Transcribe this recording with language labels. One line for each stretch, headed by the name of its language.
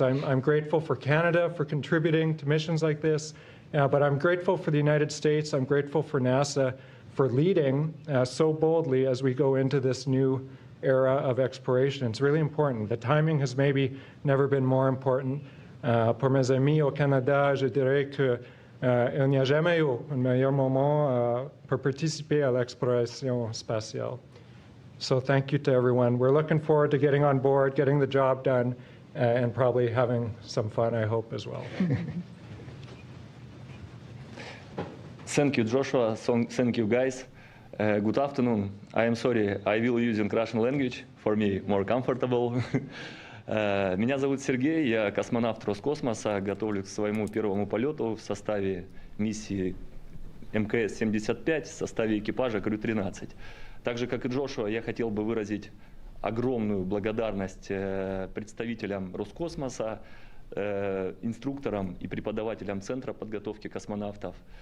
English: I'm grateful for Canada for contributing to missions like this, but I'm grateful for the United States. I'm grateful for NASA for leading so boldly as we go into this new era of exploration. It's really important. The timing has maybe never been more important.
French: Pour mes amis au Canada, je dirais que il n'y a jamais eu un meilleur moment pour participer à l'exploration spatiale.
English: So thank you to everyone. We're looking forward to getting on board, getting the job done, and probably having some fun, I hope, as well. Thank you, Joshua. Thank you, guys. Good afternoon. I am sorry, I will use Russian language, for me more comfortable.
Russian: Меня зовут Сергей, я космонавт Роскосмоса, готовлюсь к своему первому полету в составе миссии МКС-75, в составе экипажа Crew-13. Так же, как и Джошуа, я хотел бы выразить огромную благодарность представителям Роскосмоса, инструкторам и преподавателям Центра подготовки космонавтов.